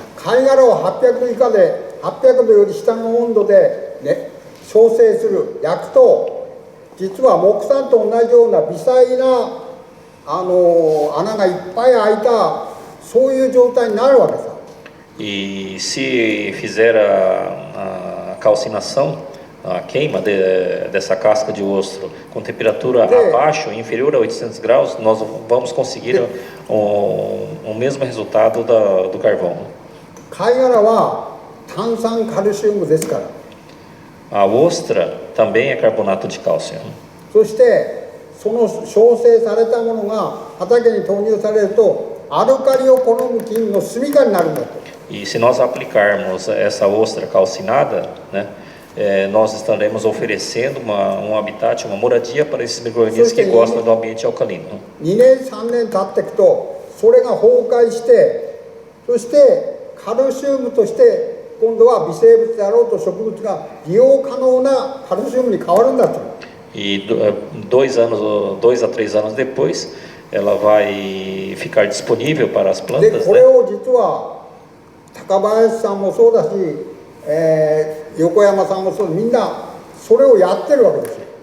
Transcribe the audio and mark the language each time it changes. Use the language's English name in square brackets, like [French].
[Japanese] 貝殻を800度以下で800度より下の温度でね焼成する焼くと実は木炭と同じような微細な穴がいっぱい開いたそういう状態になるわけさ。 [Portuguese] E se fizer a calcinação, a queima dessa casca de ostro com temperatura abaixo, inferior a 800 graus, nós vamos conseguir o mesmo resultado do carvão. [Japanese] 貝殻は炭酸カルシウムですから。 [Portuguese] A ostra também é carbonato de cálcio. [Japanese] そしてその焼成されたものが畑に投入されるとアルカリを好む菌の住処になるんだと。 [Portuguese] E se nós aplicarmos essa ostra calcinada, né, nós estaremos oferecendo um habitat, uma moradia para esses micro-organismos que gostam do ambiente alcalino. [Japanese] 2年3年経っていくとそれが崩壊してそしてカルシウムとして今度は微生物であろうと植物が利用可能なカルシウムに変わるんだと。 [Portuguese] E 2 a 3 anos depois, ela vai ficar disponível para as [Japanese] で [Portuguese] plantas, [Japanese] これ [Portuguese] né? [Japanese] を実は高林さんもそうだし、横山さんもそうみんなそれをやってるわけですよ。